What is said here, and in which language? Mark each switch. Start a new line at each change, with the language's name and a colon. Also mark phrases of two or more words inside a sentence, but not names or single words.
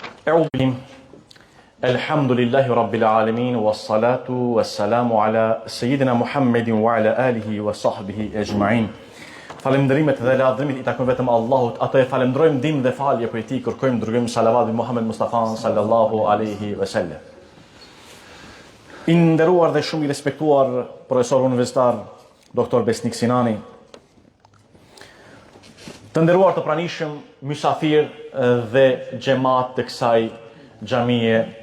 Arabic: أعوذ بالله الحمد لله رب العالمين والصلاة والسلام على سيدنا محمد وعلى آله وصحبه أجمعين.
Albanian: Falënderimet dhe lavdërimit I takojnë vetëm Allahut. Atë e falenderojmë ndihmë dhe falje për Tij, kërkojmë dërgojmë salavat bi Muhammed Mustafa
Arabic: صلى الله عليه وسلم.
Albanian: I nderuar dhe shumë I respektuar profesor universitar Dr. Besnik Sinani. Të nderuar të pranishëm, mysafir dhe xhamat të kësaj xhamie.